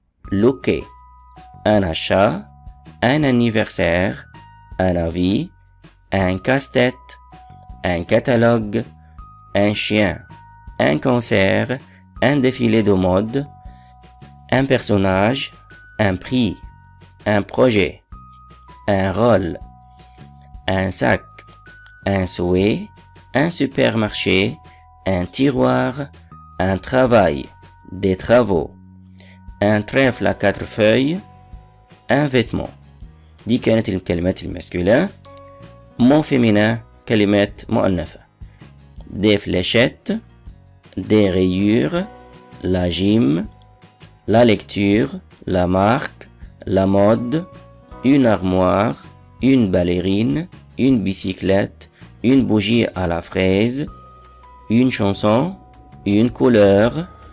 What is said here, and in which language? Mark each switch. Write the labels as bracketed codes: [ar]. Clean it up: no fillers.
[fr] looker, un achat, un anniversaire, un avis, un casse-tête, un catalogue, un chien, un concert, un défilé de mode, un personnage, un prix, un projet, un rôle, un sac, un souhait, un supermarché, un tiroir, un travail, des travaux, un trèfle à 4 feuilles, un vêtement. [ar] دي كانت الكلمات الماسكولين. مون féminin كلمات مؤنثة. [fr] des fléchettes, des rayures, la gym, la lecture, la marque, la mode, une armoire, une ballerine, une bicyclette, une bougie à la fraise, une chanson, une couleur,